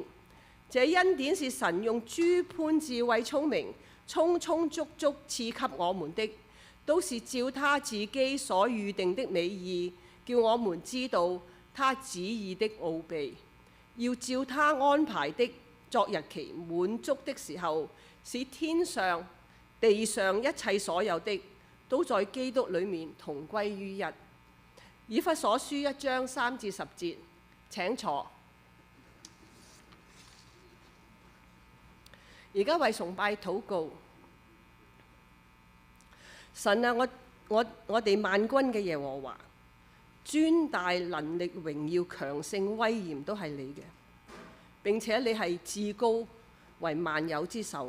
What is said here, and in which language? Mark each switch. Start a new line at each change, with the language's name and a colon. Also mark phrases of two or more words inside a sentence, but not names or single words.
Cantonese: 這恩典是神用諸般智慧聰明，充充足足賜給我們的，都是照他自己所預定的美意，叫我們知道他旨意的奧秘，要照他安排的作日期滿足的時候，使天上地上一切所有的都在基督裡面同歸於一。以弗所書1章3至10節，請坐。而家為崇拜禱告。神啊，我哋萬軍嘅耶和華，尊大能力榮耀強盛威嚴都係你嘅，並且你係至高為萬有之首。